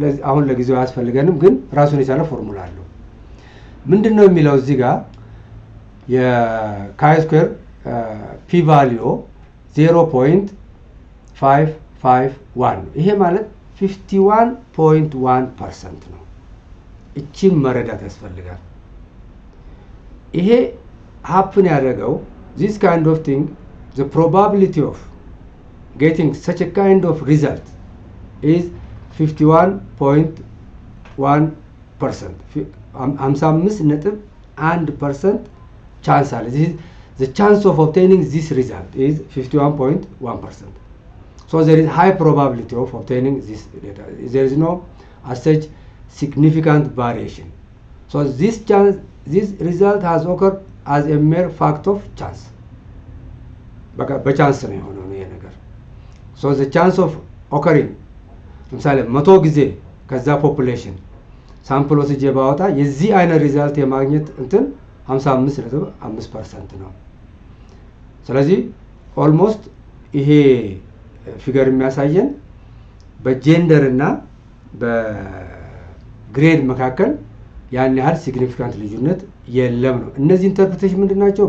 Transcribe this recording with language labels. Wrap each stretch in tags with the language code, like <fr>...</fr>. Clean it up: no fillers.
<am>አሁን ለጊዜው አያስፈልገንም፣ ግን ራሱን የቻለ ፎርሙላ አለው። ምንድን ነው የሚለው እዚህ ጋር የካይስኩዌር ፒ ቫሊዩ 0.551 ነው። ይሄ ማለት 51.1% ነው። እቺም መረዳት ያስፈልጋል። ይሄ ሀፕን ያደረገው</am> <en>this kind of thing, the probability of getting such a kind of result is 51.1%. 55.1% chance</en> <am>አለ።</am> <en>The chance of obtaining this result is 51.1%. So there is high probability of obtaining this data. There is no as such significant variation. So this result has occurred as a mere fact of chance.</en> <am>በቻንስ ነው የሆነው ይሄ ነገር።</am> <en>So the chance of occurring</en> <am>ለምሳሌ 100 ጊዜ ከዛ ፖፑሌሽን ሳምፕል ወስጄ ባወጣ የዚህ አይነት ሪዛልት የማግኘት እንትን 55.5% ነው። ስለዚህ ኦልሞስት ይሄ ፊገር የሚያሳየን በጀንደር እና በግሬድ መካከል ያን ያህል ሲግኒፊካንት ልዩነት የለም ነው። እነዚህ ኢንተርፕሬቴሽን ምንድናቸው?</am>